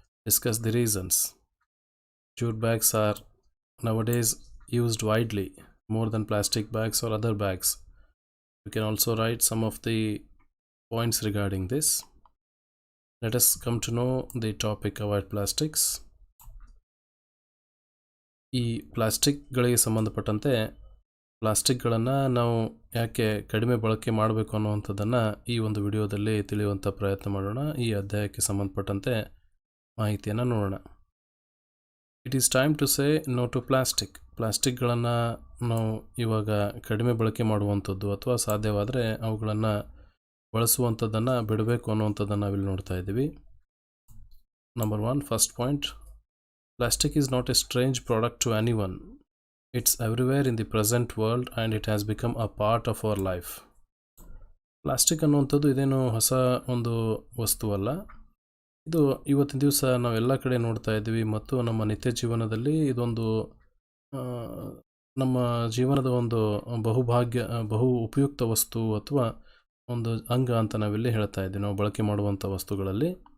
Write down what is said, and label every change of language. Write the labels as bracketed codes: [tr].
[en] Discuss the reasons. Jute bags are nowadays used widely, more than plastic bags or other bags. We can also write some of the points regarding this. Let us come to know the topic Avoid Plastics. [kn] ಈ ಪ್ಲಾಸ್ಟಿಕ್ಗಳಿಗೆ ಸಂಬಂಧಪಟ್ಟಂತೆ ಪ್ಲಾಸ್ಟಿಕ್ಗಳನ್ನು ನಾವು ಯಾಕೆ ಕಡಿಮೆ ಬಳಕೆ ಮಾಡಬೇಕು ಅನ್ನುವಂಥದ್ದನ್ನು ಈ ಒಂದು ವಿಡಿಯೋದಲ್ಲಿ ತಿಳಿಯುವಂಥ ಪ್ರಯತ್ನ ಮಾಡೋಣ. ಈ ಅಧ್ಯಾಯಕ್ಕೆ ಸಂಬಂಧಪಟ್ಟಂತೆ ಮಾಹಿತಿಯನ್ನು ನೋಡೋಣ. [en] It is time to say no to plastic. [kn] ಪ್ಲಾಸ್ಟಿಕ್ಗಳನ್ನು ನಾವು ಇವಾಗ ಕಡಿಮೆ ಬಳಕೆ ಮಾಡುವಂಥದ್ದು ಅಥವಾ ಸಾಧ್ಯವಾದರೆ ಅವುಗಳನ್ನು ಬಳಸುವಂಥದ್ದನ್ನು ಬಿಡಬೇಕು ಅನ್ನುವಂಥದ್ದನ್ನು ನಾವಿಲ್ಲಿ ನೋಡ್ತಾ ಇದ್ದೀವಿ. [en] Number 1, first point, plastic is not a strange product to anyone. It's everywhere in the present world and it has become a part of our life. [kn] Plastic ಅನ್ನುವಂಥದ್ದು ಇದೇನು ಹೊಸ ಒಂದು ವಸ್ತುವಲ್ಲ. ಇದು ಇವತ್ತಿನ ದಿವಸ ನಾವೆಲ್ಲ ಕಡೆ ನೋಡ್ತಾ ಇದ್ದೀವಿ ಮತ್ತು ನಮ್ಮ ನಿತ್ಯ ಜೀವನದಲ್ಲಿ ಇದೊಂದು ನಮ್ಮ ಜೀವನದ ಒಂದು ಬಹು ಉಪಯುಕ್ತ ವಸ್ತು ಅಥವಾ ಒಂದು ಅಂಗ ಅಂತ ನಾವಿಲ್ಲಿ ಹೇಳ್ತಾ ಇದ್ದೀವಿ, ನಾವು ಬಳಕೆ ಮಾಡುವಂಥ ವಸ್ತುಗಳಲ್ಲಿ.